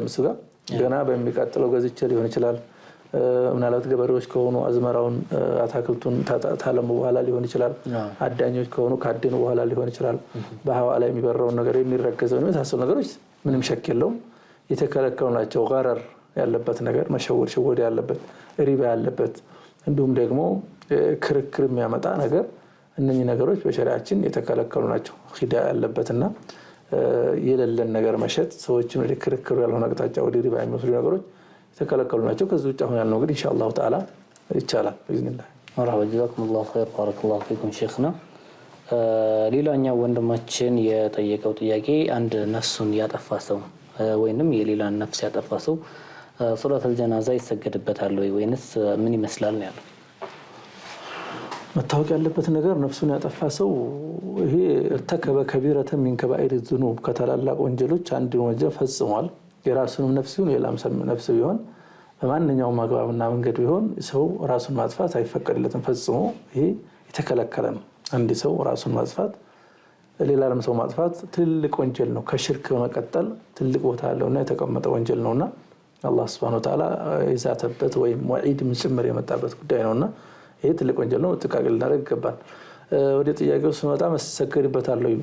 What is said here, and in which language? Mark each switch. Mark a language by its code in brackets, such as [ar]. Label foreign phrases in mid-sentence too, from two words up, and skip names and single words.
[am] እሱ ጋር ገና በሚቀጥለው ገዝቼ ሊሆን ይችላል። ምናልባት ገበሬዎች ከሆኑ አዝመራውን አታክልቱን ታለሙ በኋላ ሊሆን ይችላል። አዳኞች ከሆኑ ካደኑ በኋላ ሊሆን ይችላል። በህዋ ላይ የሚበረውን ነገር የሚረገዘው ነው የታሰሉ ነገሮች ምንም ሸክ የለውም የተከለከሉ ናቸው። ገረር ያለበት ነገር መሸወድ ያለበት ሪባ ያለበት እንዲሁም ደግሞ ክርክር የሚያመጣ ነገር እነኚህ ነገሮች በሸሪዓችን የተከለከሉ ናቸው። ኺዳ ያለበትና የሌለን ነገር መሸጥ ሰዎችን ወደ ክርክሩ ያልሆነ አቅጣጫ ወደ ሪባ የሚወስዱ ነገሮች የተከለከሉ ናቸው። ከዚህ ውጭ አሁን ያልነው ግን [ar] إن شاء الله تعالى [am] ይቻላል باذنillah። መርሐባ [ar] جزاكم الله خير بارك الله فيكم [am] ሼኽና። ሌላኛው ወንድማችን የጠየቀው ጥያቄ አንድ ነፍሱን ያጠፋ ሰው ወይንም የሌላን ነፍስ ያጠፋ ሰው [ar] صلاة الجنازة [am] ይሰገድበታል ወይንስ ምን ይመስላል ነው ያለው። መታወቅ ያለበት ነገር ነፍሱን ያጠፋ ሰው ይሄ [ar] ارتكب كبيرة من كبائر الذنوب [am] ከተላላቅ ወንጀሎች አንድ ወንጀል ፈጽሟል። የራሱንም ነፍስ ይሁን የሌላም ነፍስ ቢሆን በማንኛውም አግባብና መንገድ ቢሆን ሰው ራሱን ማጥፋት አይፈቀድለትም ፈጽሞ። ይሄ የተከለከለ ነው። አንድ ሰው ራሱን ማጥፋት ሌላም ሰው ማጥፋት ትልቅ ወንጀል ነው። ከሽርክ በመቀጠል ትልቅ ቦታ ያለውና የተቀመጠ ወንጀል ነውና አላህ [ar] سبحانه وتعالى [am] ይዛተበት ወይም ወዒድ ጭምር የመጣበት ጉዳይ ነውና ይሄ ትልቅ ወንጀል ነው። ጥንቃቄ ልናደርግ ይገባል። ወደ ጥያቄው ስመጣ መሰገድበታል ወይ?